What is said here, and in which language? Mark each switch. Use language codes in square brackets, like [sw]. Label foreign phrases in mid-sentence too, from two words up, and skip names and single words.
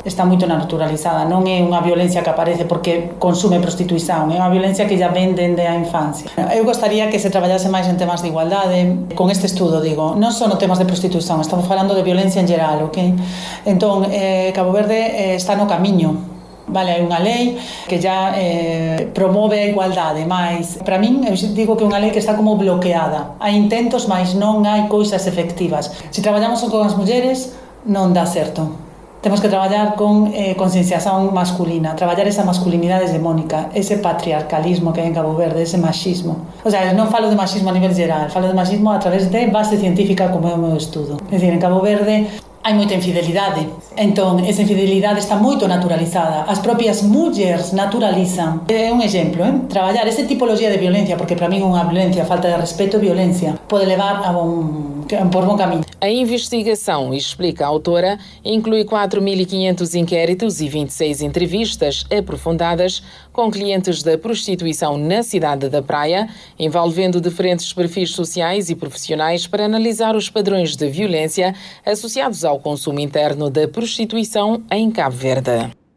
[pt] Está muito naturalizada. Não é uma violência que aparece porque consume prostituição, é uma violência que já vem desde a infância. Eu gostaria que se trabalhasse mais em temas de igualdade. Com este estudo, digo, não só no temas de prostituição, estamos falando de violência em geral, ok? Então, Cabo Verde está no caminho. [gl] Vale, hai unha lei que já promove a igualdade, mas para min eu digo que é unha lei que está como bloqueada. Hai intentos, mas non hai cousas efectivas. Se traballamos con as mulleres, non dá certo. Temos que traballar con concienciación masculina, traballar esa masculinidade hegemónica, ese patriarcalismo que hai en Cabo Verde, ese machismo. [es] O sea, [gl] non falo de machismo a nivel geral, falo de machismo a través de base científica como é o meu estudo. É dicir, en Cabo Verde hai moita infidelidade. Entón, esa infidelidade está moito naturalizada. As propias mulleres naturalizan. É un exemplo, traballar esta tipoloxía de violencia, porque para min unha violencia, falta de respeto e violencia, [pt] pode levar por bom caminho. A investigação, explica a autora, inclui 4.500 inquéritos e 26 entrevistas aprofundadas com clientes da prostituição na cidade da Praia, envolvendo diferentes perfis sociais e profissionais para analisar os padrões de violência associados ao consumo interno da prostituição em Cabo Verde.